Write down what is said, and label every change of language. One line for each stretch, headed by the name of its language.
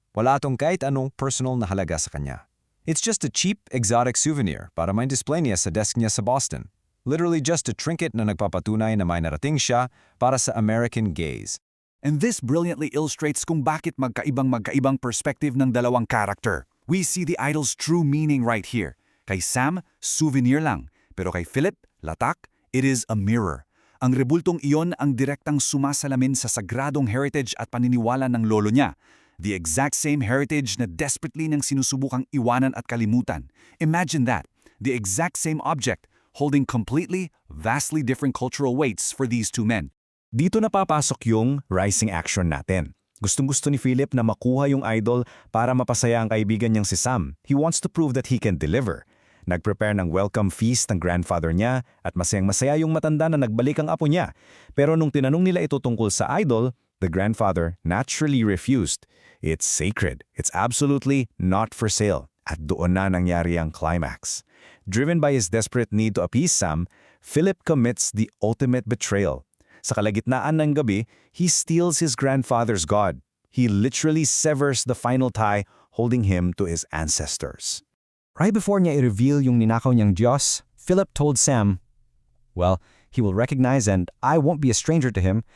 Filipino: Wala tong kahit anong personal na halaga sa kanya.
English: It's just a cheap, exotic souvenir
Filipino: para may display niya sa desk niya sa Boston.
English: Literally just a trinket
Filipino: na nagpapatunay na may narating siya para sa American gaze.
English: And this brilliantly illustrates
Filipino: kung bakit magkaibang perspective ng dalawang character.
English: We see the idol's true meaning right here.
Filipino: Kay Sam, souvenir lang. Pero kay Philip, latak,
English: it is a mirror.
Filipino: Ang rebultong iyon ang direktang sumasalamin sa sagradong heritage at paniniwala ng lolo niya.
English: The exact same heritage
Filipino: na desperately nang sinusubukang iwanan at kalimutan.
English: Imagine that. The exact same object, holding completely, vastly different cultural weights for these two men.
Filipino: Dito na papasok yung rising action natin. Gustong-gusto ni Philip na makuha yung idol para mapasaya ang kaibigan niyang si Sam.
English: He wants to prove that he can deliver.
Filipino: Nag-prepare ng welcome feast ng grandfather niya at masayang-masaya yung matanda na nagbalik ang apo niya. Pero nung tinanong nila ito tungkol sa idol,
English: the grandfather naturally refused. It's sacred. It's absolutely not for sale.
Filipino: At doon na nangyari ang climax.
English: Driven by his desperate need to appease Sam, Philip commits the ultimate betrayal.
Filipino: Sa kalagitnaan ng gabi,
English: he steals his grandfather's god. He literally severs the final tie holding him to his ancestors. Right before
Filipino: niya i-reveal yung ninakaw niyang Diyos,
English: Philip told Sam, well, he will recognize and I won't be a stranger to him.